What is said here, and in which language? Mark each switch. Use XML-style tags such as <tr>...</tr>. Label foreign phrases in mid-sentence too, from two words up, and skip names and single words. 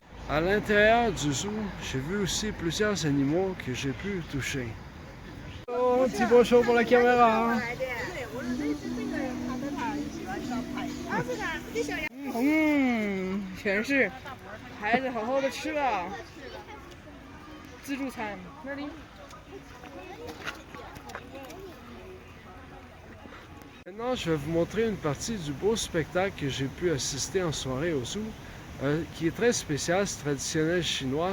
<fr>À l'intérieur du zoo, j'ai vu aussi plusieurs animaux que j'ai pu toucher. Oh, petit bonjour pour la caméra.</fr> <zh>全是孩子好好的吃了自助餐。那里。</zh> <fr>Maintenant, je vais vous montrer une partie du beau spectacle que j'ai pu assister en soirée au zoo, qui est très spécial, c'est traditionnel chinois.</fr>